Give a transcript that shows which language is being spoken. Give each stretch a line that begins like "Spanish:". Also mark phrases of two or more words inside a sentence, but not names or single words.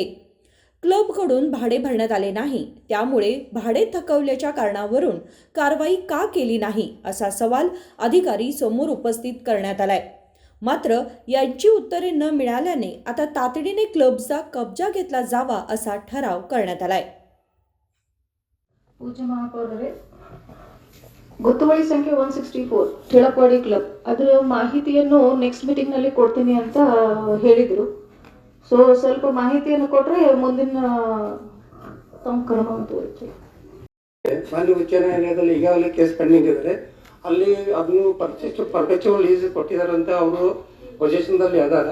Marathi: क्लबकडून भाडे भरण्यात आले नाही, त्यामुळे भाडे थकवल्याच्या कारणावरून कारवाई का केली नाही असा सवाल अधिकारी समोर उपस्थित करण्यात आलाय। मात्र यांची उत्तरे न मिळाल्याने आता तातडीने क्लबचा कब्जा घेतला जावा असा ठराव करण्यात आलाय।
Kannada: ಪೂಜ್ಯ ಮಹಾಪೌರರೇ, ಗೊತ್ತುವಳಿ ಸಂಖ್ಯೆ 164 ಟಿಳಕವಾಡಿ ಕ್ಲಬ್ ಅದರ ಮಾಹಿತಿಯನ್ನು
English: next meeting
Kannada: ನಲ್ಲಿ ಕೊಡ್ತೀನಿ ಅಂತ ಹೇಳಿದ್ರು। ಸೊ ಸ್ವಲ್ಪ ಮಾಹಿತಿಯನ್ನು ಕೊಟ್ರೆ ಮುಂದಿನ ತಮ್ಮ ಕ್ರಮವನ್ನು ತೋರಿಸಿ। ಮಾನ್ಯ ಉಚ್ಚ ನ್ಯಾಯಾಲಯದಲ್ಲಿ ಈಗಾಗಲೇ
English: case pending
Kannada: ಇದೆ, ಅಲ್ಲಿ ಅದನ್ನು
English: perpetual lease
Kannada: ಕೊಟ್ಟಿದಾರಂತ ಅವರು ಪೊಸಿಷನ್ದಲ್ಲಿ ಅದಾರ।